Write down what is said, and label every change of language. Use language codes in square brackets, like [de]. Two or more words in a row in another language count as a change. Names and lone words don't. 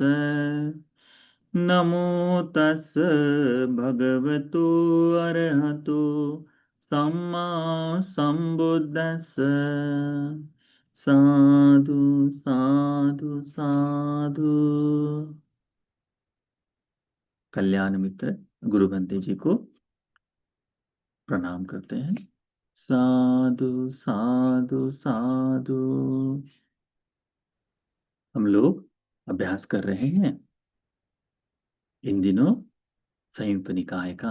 [pi] नमो तस् भगवतो अरहतो सम्मा सम्बुद्धस्स। साधु साधु साधु। [hi] कल्याण मित्र गुरु बंदे जी को प्रणाम करते हैं। [pi] साधु साधु साधु। [hi] हम लोग अभ्यास कर रहे हैं इन दिनों संयुक्त निकाय का।